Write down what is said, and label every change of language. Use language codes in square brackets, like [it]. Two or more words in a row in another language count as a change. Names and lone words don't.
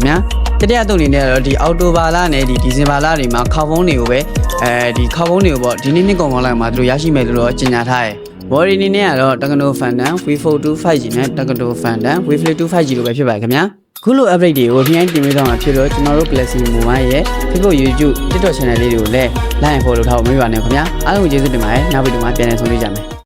[my] ဗျာတတိယသုတ်အနေနဲ့ကတော့ဒီအော်တိုဘာလနဲ့ဒီဒီဇင်ဘာလတွေမှာခေါက်ဖုန်းတွေကိုပဲဒီခေါက်ဖုန်းတွေကိုပေါ့ဒီနေ့နှစ်ကုန်လောက်မှာသူတို့ရရှိမယ်လို့တော့ကြေညာထားတယ်ဘော်ဒီအနေနဲ့ကတော့ Tecno Phantom V42 5G နဲ့ Tecno Phantom V52 5G တို့ပဲဖြစ်ပါတယ်ခင်ဗျာခုလို update တွေကိုနှိုင်းတင်ပေးသွားမှာဖြစ်လို့ကျွန်တော်တို့ Galaxy Mobile ရဲ့ Facebook YouTube TikTok channel လေးတွေကိုလည်း [en] like and follow [my] လုပ်ထားဖို့မမေ့ပါနဲ့ခင်ဗျာအားလုံးကိုကျေးဇူးတင်ပါတယ်နောက်ဗီဒီယိုမှာပြန်လည်ဆုံတွေ့ကြမယ်